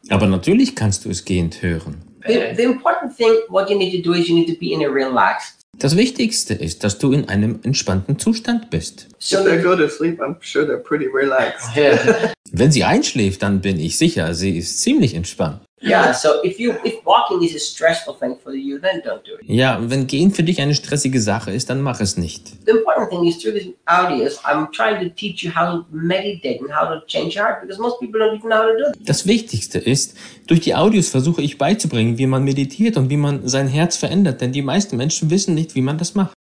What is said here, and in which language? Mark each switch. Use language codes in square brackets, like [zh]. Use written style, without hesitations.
[de] Aber natürlich kannst du es gehend hören. [en] The important thing, what you need to do is you need to be in a relaxed [de] Das Wichtigste ist, dass du in einem entspannten Zustand bist. [en] If they go to sleep, I'm sure they're pretty relaxed. [de] Wenn sie einschläft, dann bin ich sicher, sie ist ziemlich entspannt. [en] Yeah, so if walking is a stressful thing for you, then don't do it. [de] Ja, wenn Gehen für dich eine stressige Sache ist, dann mach es nicht. [en] The important thing is through this audio, I'm trying to teach you how to meditate and how to change your heart, because most people don't even know how to do it. [de] Das Wichtigste ist, durch die Audios versuche ich beizubringen, wie man meditiert und wie man sein Herz verändert, denn die meisten Menschen wissen nicht, wie man das macht.